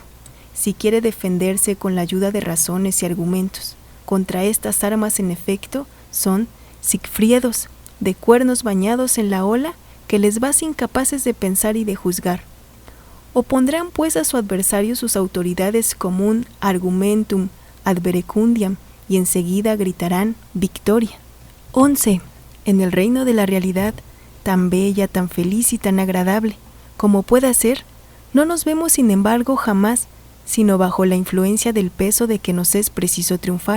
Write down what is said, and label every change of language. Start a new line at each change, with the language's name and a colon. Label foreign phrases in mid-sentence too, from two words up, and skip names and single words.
Spanish: Si quiere defenderse con la ayuda de razones y argumentos, contra estas armas en efecto son sigfriedos, de cuernos bañados en la ola que les hace incapaces de pensar y de juzgar. Opondrán pues a su adversario sus autoridades como un
Latin: argumentum ad verecundiam
Spanish: y enseguida gritarán victoria. 11. En el reino de la realidad, tan bella, tan feliz y tan agradable como pueda ser, no nos vemos sin embargo jamás sino bajo la influencia del peso de que nos es preciso triunfar.